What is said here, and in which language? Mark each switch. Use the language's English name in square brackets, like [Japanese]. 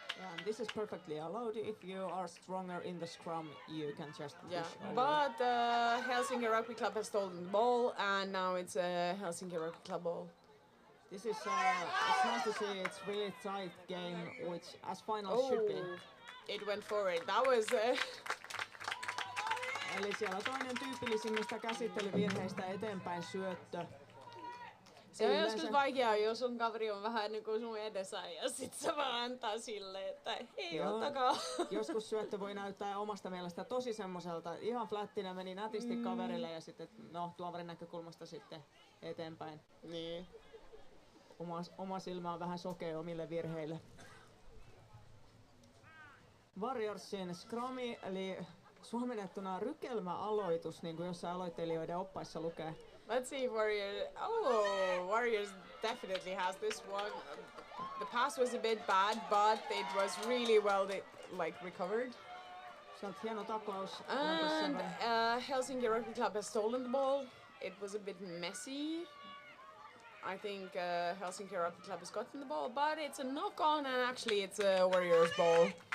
[English] Yeah, and this is perfectly allowed. If you are stronger in the scrum, you can just push Yeah, over. but Helsinki Rugby Club has stolen the ball, and now it's a Helsinki Rugby Club ball. This is it's nice to see. It's really tight game, which as finals should be. It went forward. That was. [Finnish] Eli siellä toinen tyypillisimmistä käsittelyvirheistä eteenpäin syöttö. Se on Yleensä- joskus vaikeaa, jos sun kaveri on vähän niin kuin sun edessä ja sit sä vaan antaa silleen, että hei, Joo. ottakaa. Joskus syöttö voi näyttää omasta mielestä tosi semmoiselta, ihan flättinä meni nätisti kaverille ja sitten no tuomarin näkökulmasta sitten eteenpäin. Niin. Oma silmä on vähän sokea omille virheille. Warriorsin scrumi, eli suomennettuna rykelmäaloitus, niin kuin jossain aloittelijoiden oppaissa lukee. [English] Let's see if Warriors. Oh, Warriors definitely has this one. The pass was a bit bad, but it was really well recovered. [Finnish] Sieltä hieno taklaus. [English] And Helsinki Rugby Club has stolen the ball. It was a bit messy. I think Helsinki Rugby Club has gotten the ball, but it's a knock on, and actually it's a Warriors ball.